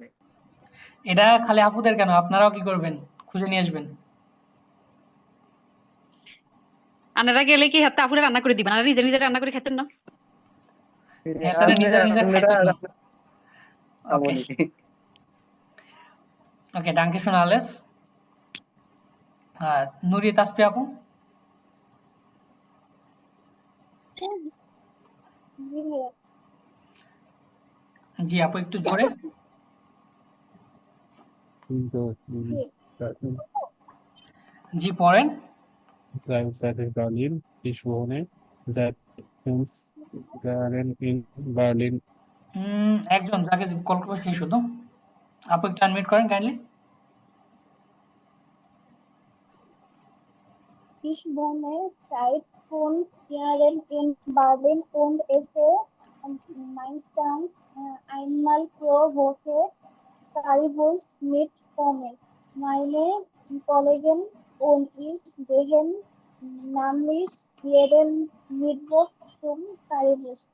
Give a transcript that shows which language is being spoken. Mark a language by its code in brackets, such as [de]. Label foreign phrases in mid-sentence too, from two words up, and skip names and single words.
[bn] এটা খালি আপুদের কেন, আপনারাও কি করবেন খুঁজে নিয়ে আসবেন। আনারা গেলে কি হাতে আপুরা রান্না করে দিবেন, আর নিজে নিজে রান্না করে খেতেন না? তারা নিজে নিজে খাইতেন না। ওকে ওকে, [de] danke schön alles. [bn] নুরি তাসপি আপু, জি আপু একটু জোরে। জি পড়েন। [de] Seit Berlin, ich wohne seit 5 Jahren in Berlin. [bn] একজন যাকে কল করবো সেই শুধু, আপু একটু আনমিউট করেন কাইন্ডলি। [de] Ich wohne seit 5 Jahren in Berlin und esse meistens einmal pro Woche Currywurst mit Pommes. Meine Kollegen und ich gehen nämlich jeden Mittwoch zum Currywurst.